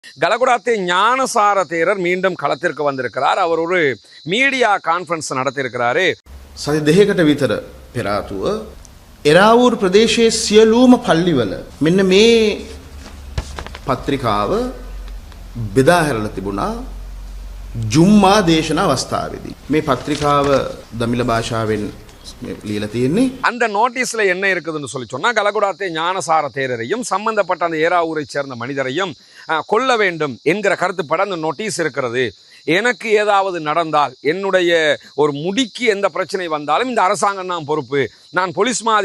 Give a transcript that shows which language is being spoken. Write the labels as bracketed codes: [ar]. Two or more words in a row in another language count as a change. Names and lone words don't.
[ta] கலகுடாத்தே ஞானசார தேரர் மீண்டும் களத்திற்கு வந்திருக்கிறார். அவர் ஒரு [en] media conference [ta] நடத்தியிருக்கிறாரு. [si] සති දෙකකට විතර පෙර ආතුව එරාවූර් ප්‍රදේශයේ සියලුම පල්ලිවල මෙන්න මේ පත්‍රිකාව බෙදා හැරලා තිබුණා ජුම්මා දේශනා අවස්ථාවේදී. මේ පත්‍රිකාව දමිළ භාෂාවෙන් ලියලා තියෙන්නේ. [ta] அந்த நோட்டீஸ்ல என்ன இருக்குதுன்னு சொல்லி சொன்னா, கலகுடாத்தே ஞானசார தேரரையும் சம்பந்தப்பட்ட அந்த ஏராவூரை சேர்ந்த மனிதரையும் கொல்ல வேண்டும் என்கிற கருத்துப்பட அந்த நோட்டீஸ் இருக்கிறது. எனக்கு ஏதாவது நடந்தால், என்னுடைய ஒரு முடிக்கு எந்த பிரச்சனை வந்தாலும் இந்த அரசாங்கம் தான் பொறுப்பு, நான் போலீஸ் மா